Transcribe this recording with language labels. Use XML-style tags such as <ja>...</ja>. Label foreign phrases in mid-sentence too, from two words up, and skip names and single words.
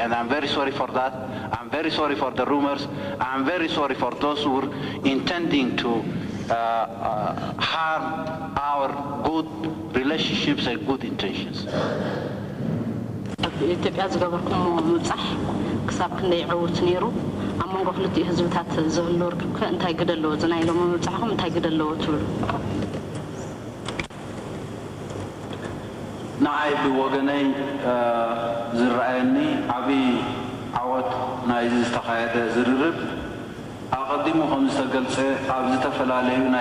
<en>And I'm very sorry for that. I'm very sorry for the rumors. I'm very sorry for those who are intending to harm our good relationships and good intentions.</en> <ti>ኢትዮጵያ ዝገበርኩም ምጻሕ ክሳብ ክንደይ ዕውት ነይሩ ኣብ መንጎ ክልቲኡ ህዝብታት ዘሎ ርክብ እንታይ ግደለዎ ዝናይሎም ምጻሕኩም እንታይ ግደለዎ ትብሉ ንዓይ ብወገነይ ዝረኣየኒ ዓብይ ዓወት ናይ ዝተኻየደ ዝርርብ ኣቐዲሙ ከም ዝተገልጸ ኣብ ዝተፈላለዩ ናይ</ti>